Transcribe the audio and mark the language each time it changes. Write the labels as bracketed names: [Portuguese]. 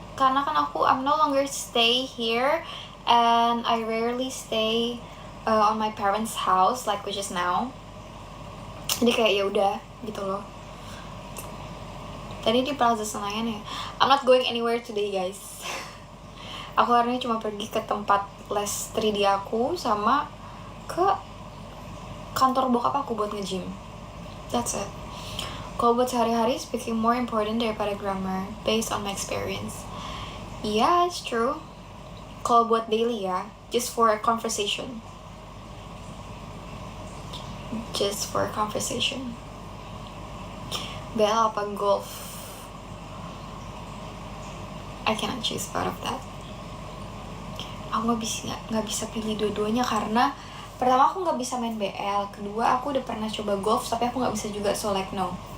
[Indonesian] Karena kan [English] I'm no longer stay here, and I rarely stay on my parents' house like which is now. [Indonesian] Jadi kayak ya udah gitu loh. Tadi di Plaza Senayan ya. [English] I'm not going anywhere today guys. [Indonesian] Aku hari ini cuma pergi ke tempat les 3D aku sama ke kantor bokap aku buat nge-gym. [English] That's it. [Indonesian] Kalau buat sehari-hari, [English] speaking more important [Indonesian] daripada [English] grammar based on my experience. Yeah, it's true. [Indonesian] Kalau buat [English] daily ya, just for a conversation. Just for a conversation. Bella apa golf? I cannot choose part of that. [Indonesian] Aku nggak bisa pilih dua-duanya karena pertama aku nggak bisa main BL, kedua aku udah pernah coba golf tapi aku nggak bisa juga, [English] so like no.